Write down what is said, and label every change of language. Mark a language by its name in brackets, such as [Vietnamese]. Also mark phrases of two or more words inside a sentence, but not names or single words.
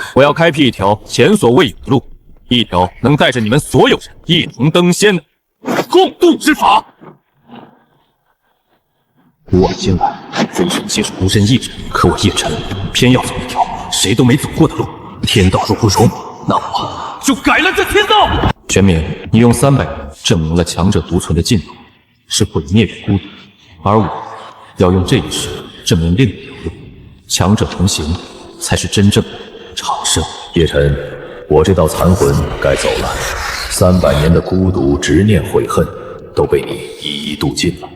[Chinese] 我要開闢一條前所未有的路，一條能帶着你們所有人一同登仙的共度之法。古往今來，非是皆是孤身一人，可我叶辰偏要走一條誰都沒走過的路。天道若不容，那我就改了這天道。玄冥，你用300年證明了強者獨存的進路是毀滅與孤獨，而我要用這一世證明另一條路，強者同行才是真正的長生。叶辰，我這道殘魂該走了，300年的孤獨、執念、悔恨都被你一一度盡了。